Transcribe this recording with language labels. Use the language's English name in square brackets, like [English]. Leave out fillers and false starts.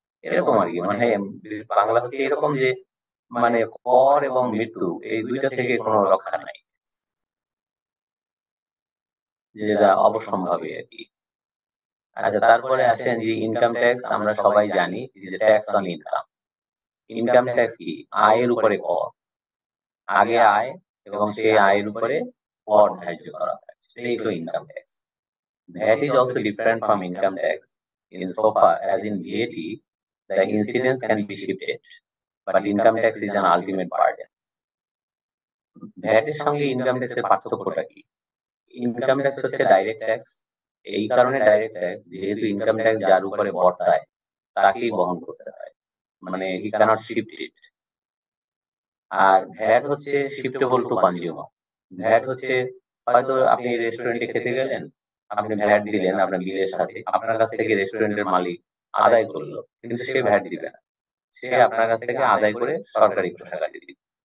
[Bangla] এরকম আর কি, মানে বাংলা হচ্ছে এরকম যে মানে কর এবং মৃত্যু এই দুইটা থেকে কোনো রক্ষা নাই, যেটা অবশ্যম্ভাবী আর কি। আচ্ছা, তারপরে আসেন যে ইনকাম ট্যাক্স। আমরা সবাই জানি যে tax on income. Income tax কি? আয়ের উপরে কর। আগে আয় এবং সেই আয়ের উপরে কর ধার্য করা হয়, সেটাই হলো income tax. [English] VAT is also different from income tax insofar as in VAT the incidence can be shifted, but income tax is an ultimate burden. [Bangla] VAT এর সঙ্গে ইনকাম ট্যাক্সের পার্থক্যটা কি? ইনকাম ট্যাক্স হচ্ছে ডাইরেক্ট ট্যাক্স। এই কারণে direct tax, যেহেতু income tax যার উপরে বর্তায় তাকেই বহন করতে হয়, মানে [English] He can't shift it. [Bangla] আর ভ্যাট হচ্ছে [English] Shiftable to consumer. [Bangla] ভ্যাট হচ্ছে, হয়তো আপনি রেস্টুরেন্টে খেতে গেলেন, আপনি ভ্যাট দিলেন আপনার বিলের সাথে, আপনার কাছ থেকে রেস্টুরেন্টের মালিক আদায় করলো, কিন্তু সে ভ্যাট দিবে না, সে আপনার কাছ থেকে আদায় করে সরকারি কোষাগারে দিবে।